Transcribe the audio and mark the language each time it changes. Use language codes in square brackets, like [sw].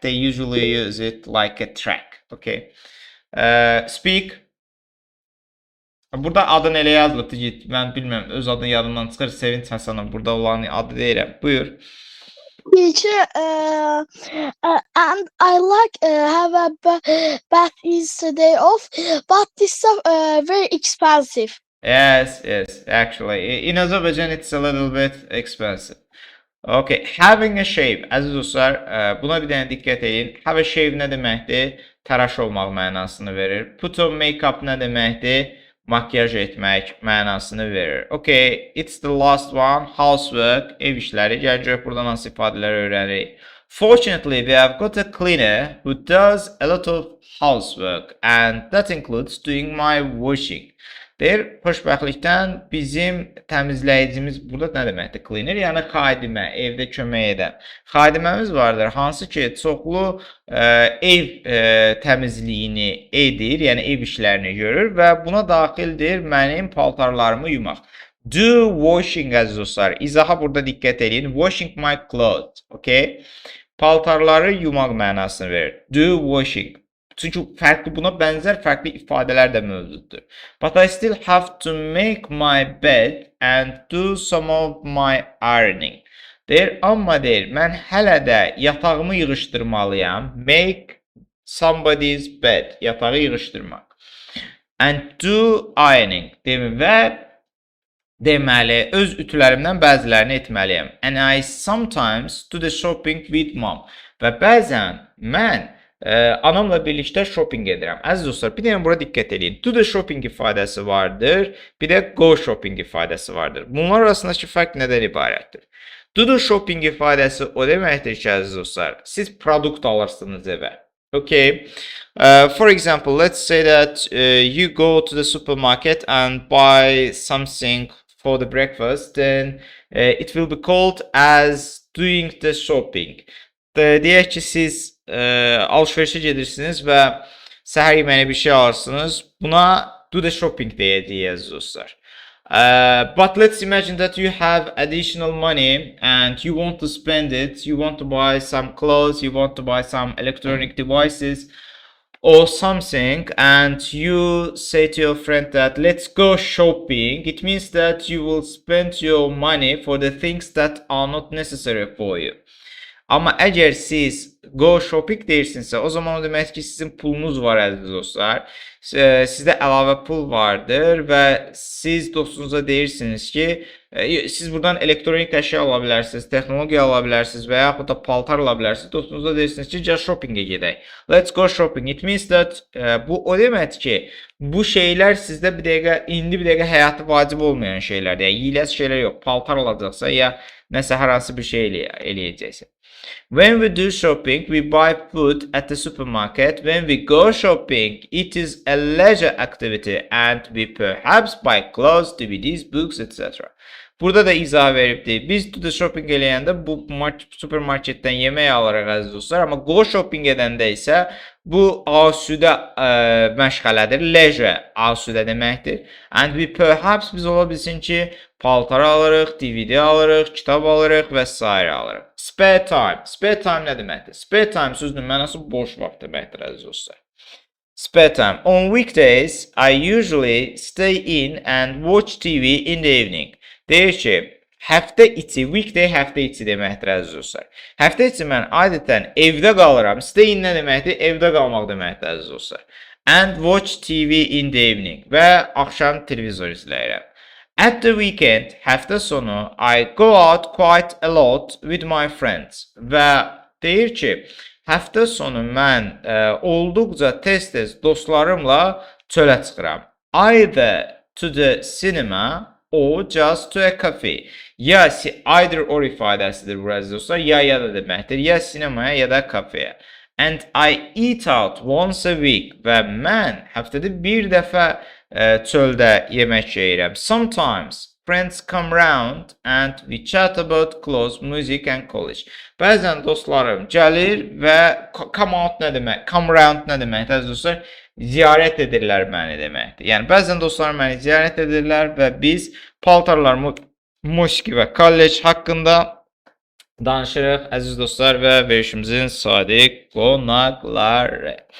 [en] They usually use it like a track. Okay. Speak. [az] Burada adın elə yazılıbdı ki, mən bilmirəm, öz adın yadımdan çıxır. Sevinç Həsənov burada olan adı deyirəm. Buyur. [en] Teacher, and I like have a bath yesterday off, but this stuff very expensive. Yes, actually. In Azerbaijan it's a little bit expensive. Okay, having a shave. [az] Əziz dostlar, buna bir dənə diqqət edin. Have a shave nə deməkdir? Təraş olmaq mənasını verir. Put on makeup nə deməkdir? Makyaj etmək mənasını verir. [en] Okay, it's the last one. Housework, [az] ev işləri. Gələcək buradan hansı ifadələr öyrənirik. [en] Fortunately, we have got a cleaner who does a lot of housework and that includes doing my washing. [az] Deyir, xoşbəxtlikdən bizim təmizləyicimiz burada nə deməkdir? Cleaner, yəni xadimə, evdə kömək edən. Xadiməmiz vardır, hansı ki, çoxlu ev təmizliyini edir, yəni ev işlərini görür və buna daxildir mənim paltarlarımı yumaq. Do washing, əziz dostlar. İzaha burada diqqət edin. [en] Washing my clothes, okay? [az] Paltarları yumaq mənasını verir. Do washing. Çünki fərqli buna bənzər fərqli ifadələr də mövcuddur. [en] But I still have to make my bed and do some of my ironing. [az] Deyir, amma deyir, mən hələ də yatağımı yığışdırmalıyam. [en] Make somebody's bed. [az] Yatağı yığışdırmaq. [en] And do ironing. [az] Və deməli, öz ütülərimdən bəzilərini etməliyəm. [en] And I sometimes do the shopping with mom. [az] Və bəzən mən anamla birlikdə shopping edirəm. Əziz dostlar, bir dənə bura diqqət edin. Do the shopping ifadəsi vardır, bir də go shopping ifadəsi vardır. Bunlar arasındakı fərq nədən ibarətdir? Do the shopping ifadəsi o deməkdir ki, əziz dostlar, siz produkt alırsınız evə. [en] Okay. For example, let's say that you go to the supermarket and buy something for the breakfast, then it will be called as doing the shopping. [az] Deyək ki, siz alışverişə gedirsiniz və səhər yeməyinə bir şey alırsınız. Buna do the shopping deyəcəyik dostlar. [en] But let's imagine that you have additional money and you want to spend it. You want to buy some clothes, you want to buy some electronic devices or something, and you say to your friend that let's go shopping. It means that you will spend your money for the things that are not necessary for you. [az] Amma əgər siz go shopping deyirsinizsə, o zaman o demək ki, sizin pulunuz var, əziz dostlar. Sizdə əlavə pul vardır və siz dostunuza deyirsiniz ki, siz buradan elektronik əşya ala bilərsiniz, texnologiya ala bilərsiniz və yaxud da paltar ala bilərsiniz. Dostunuza deyirsiniz ki, gəl shoppingə gedək. [en] Let's go shopping. It means that [az] bu o deməkdir ki, bu şeylər sizdə indi bir dəqiqə həyatı vacib olmayan şeylərdir. Yəni, yiyələsi şeylər yox. Paltar alacaqsa ya nəsə hər hansı bir şey eləyəcəksə. [en] When we do shopping, we buy food at the supermarket. When we go shopping, it is a leisure activity and we perhaps buy clothes, DVDs, books, etc. [az] Burada da izah veribdir. Biz do the shopping eləyəndə bu supermarketdən yemək alırıq, əziz dostlar. Amma go shopping edəndə isə bu asudə məşğələdir. Leisure asudə deməkdir. [en] And we perhaps [az] biz ola bilsin ki, paltar alırıq, DVD alırıq, kitab alırıq və s. alırıq. [en] Spare time. [az] Spare time nə deməkdir? Spare time sözünün mənası boş vaxt deməkdir, əziz dostlar. [en] Spare time. On weekdays, I usually stay in and watch TV in the evening. [az] Deyir ki, həftə içi, weekday həftə içi deməkdir, əziz dostlar. Həftə içi mən adətən evdə qalıram. Stay in nə deməkdir? Evdə qalmaq deməkdir, əziz dostlar. [en] And watch TV in the evening. [az] Və axşam televizor izləyirəm. [en] At the weekend, [az] həftə sonu, [en] I go out quite a lot with my friends. [az] Və deyir ki, həftə sonu mən olduqca tez-tez dostlarımla çölə çıxıram. [en] Either to the cinema or just to a cafe. [az] Ya either or ifadəsidir burası dostlar. Ya da deməkdir. Ya sinemaya ya da kafeye. [en] And I eat out once a week. [az] Və mən həftədə bir dəfə çöldə yemək yeyirəm. [en] Sometimes friends come round and we chat about clothes, music and college. [az] Bəzən dostlarım gəlir və come out nə demək? Come round nə deməkdir əziz dostlar? Ziyarət edirlər məni deməkdir. Yəni bəzən dostlarım məni ziyarət edirlər və biz paltarlar, musiqi və kollec haqqında danışırıq əziz dostlar və verişimizin sadiq qonaqları.